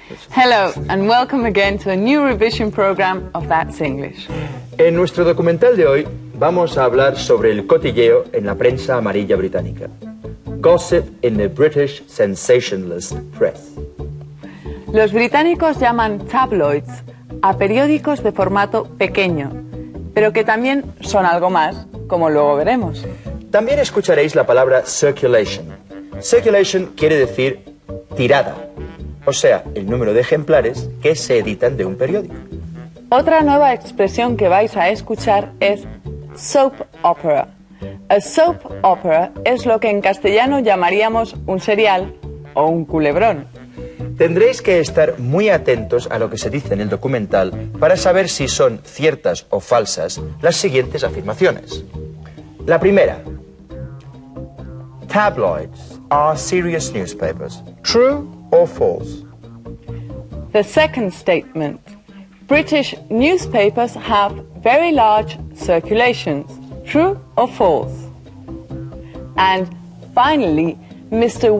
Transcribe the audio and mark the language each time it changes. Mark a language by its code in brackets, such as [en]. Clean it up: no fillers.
[en] Hello, and welcome again to a new revision program of That's English. [es] En nuestro documental de hoy vamos a hablar sobre el cotilleo en la prensa amarilla británica. [en] Gossip in the British sensationalist press. [es] Los británicos llaman tabloids a periódicos de formato pequeño, pero que también son algo más, como luego veremos. También escucharéis la palabra circulation. Circulation quiere decir tirada, o sea, el número de ejemplares que se editan de un periódico. Otra nueva expresión que vais a escuchar es soap opera. A soap opera es lo que en castellano llamaríamos un serial o un culebrón. Tendréis que estar muy atentos a lo que se dice en el documental para saber si son ciertas o falsas las siguientes afirmaciones. La primera. [en] Tabloids are serious newspapers. True or false? The second statement. British newspapers have very large circulations. True or false? And finally, Mr.